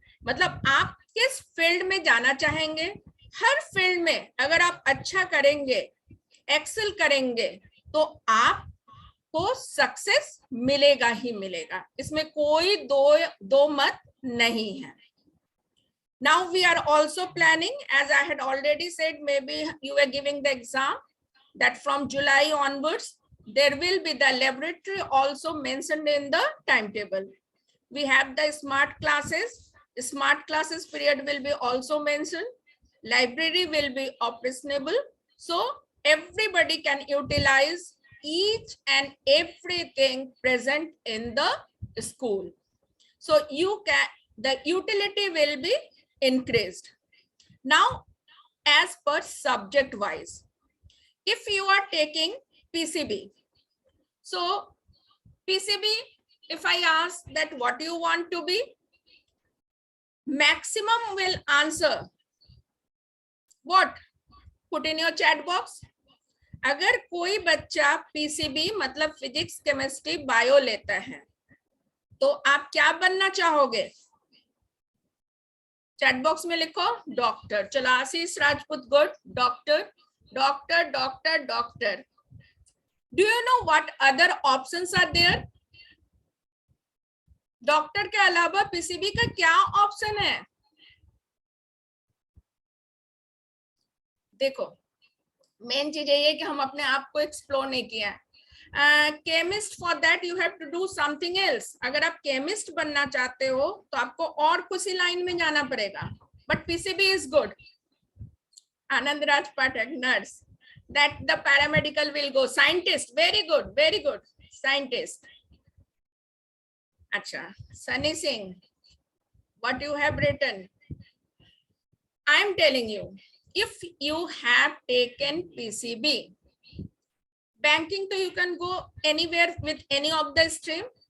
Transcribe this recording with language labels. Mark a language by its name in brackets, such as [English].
[Hindi] मतलब आप किस फील्ड में जाना चाहेंगे। हर फील्ड में अगर आप अच्छा करेंगे, एक्सेल करेंगे, तो आपको सक्सेस मिलेगा ही मिलेगा, इसमें कोई दो मत नहीं है। [English] Now we are also planning, as I had already said, maybe you were giving the exam, that from July onwards, there will be the laboratory also mentioned in the timetable. We have the smart classes period will be also mentioned. Library will be operational. So everybody can utilize each and everything present in the school. So the utility will be increased. Now, as per subject wise, if you are taking PCB, so PCB, if I ask that what do you want to be, maximum will answer what? Put in your chat box. [Hindi] अगर कोई बच्चा PCB मतलब physics chemistry bio लेता है, तो आप क्या बनना चाहोगे? चैट बॉक्स में लिखो डॉक्टर। चलो आशीष Rajput, good, doctor doctor doctor doctor. [English] Do you know what other options are there? [Hindi] Doctor के अलावा पीसीबी का क्या ऑप्शन है? देखो, मेन चीज ये है कि हम अपने आप को एक्सप्लोर नहीं किया है। Chemist, [English] For that you have to do something else. [Hindi] अगर आप केमिस्ट बनना चाहते हो तो आपको और किसी लाइन में जाना पड़ेगा, [English] But PCB is good. Anand Raj Pathak, nurse, that the paramedical will go. Scientist, very good scientist. [Hindi] अच्छा, [English] Sunny Singh, what you have written, I am telling you, if you have taken PCB, Banking, so you can go anywhere with any of the stream.